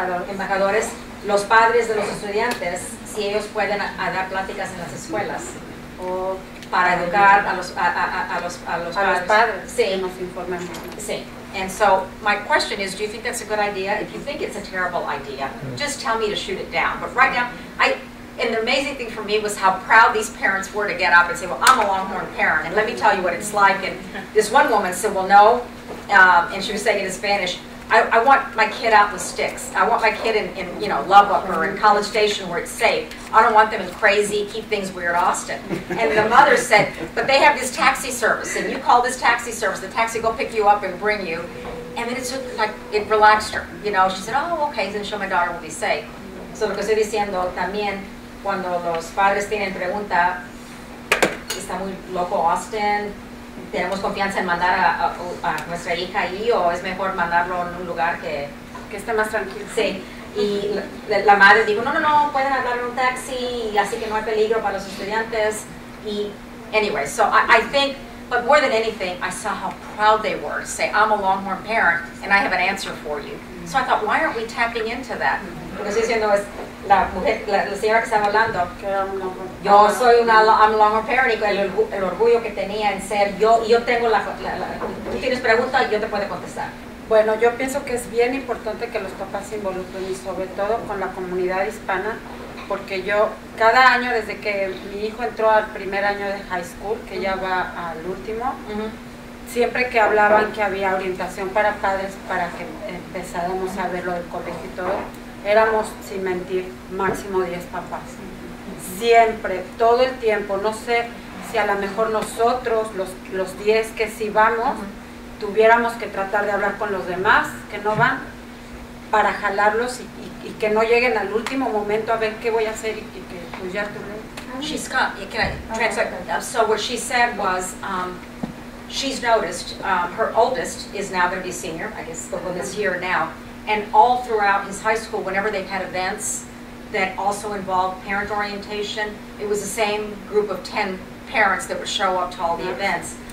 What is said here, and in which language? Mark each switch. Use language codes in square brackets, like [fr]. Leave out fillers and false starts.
[es] embajadores, los padres de los estudiantes, si ellos pueden dar pláticas en las escuelas o para educar a los padres. Sí. Nos informen. Sí. [en] And so my question is, do you think that's a good idea? If you think it's a terrible idea, just tell me to shoot it down. But right now, and the amazing thing for me was how proud these parents were to get up and say, well, I'm a Longhorn parent, and let me tell you what it's like. And this one woman said, well, no, and she was saying it in Spanish, I want my kid out in the sticks. I want my kid in Lubbock or in College Station where it's safe. I don't want them in crazy, keep things weird Austin. And the mother said, but they have this taxi service, and you call this taxi service, the taxi will pick you up and bring you. And then it relaxed her. She said, oh, okay, then sure my daughter will be safe. [es] So lo que estoy diciendo también, cuando los padres tienen pregunta, está muy loco Austin, tenemos confianza en mandar a nuestra hija ahí, o es mejor mandarlo en un lugar que esté más tranquilo. Sí, y la madre dijo, no, pueden hablar en un taxi, así que no hay peligro para los estudiantes. [en] Y anyway, so I think, but more than anything, I saw how proud they were to say, I'm a Longhorn parent, and I have an answer for you. So I thought, why aren't we tapping into that? [es] Lo que estoy diciendo es, la señora que estaba hablando, yo soy [en] I'm a Longhorn parent, [es] y el orgullo que tenía en ser yo tengo tú tienes preguntas, yo te puedo contestar. Bueno, yo pienso que es bien importante que los papás se involucren, y sobre todo con la comunidad hispana, porque yo cada año, desde que mi hijo entró al primer año de high school, que ya va al último, siempre que hablaban que había orientación para padres, para que empezáramos a ver lo del colegio y todo, éramos, sin mentir, máximo 10 papás. Siempre, todo el tiempo. No sé si a lo mejor nosotros, los 10 que sí vamos, tuviéramos que tratar de hablar con los demás que no van, para jalarlos y que no lleguen al último momento a ver qué voy a hacer y que pues ya tuve. [en] She's got, can I translate? So what she said was, she's noticed, her oldest is now going to be senior, I guess the one that's here now, and all throughout his high school, whenever they've had events that also involved parent orientation, it was the same group of 10 parents that would show up to all the events.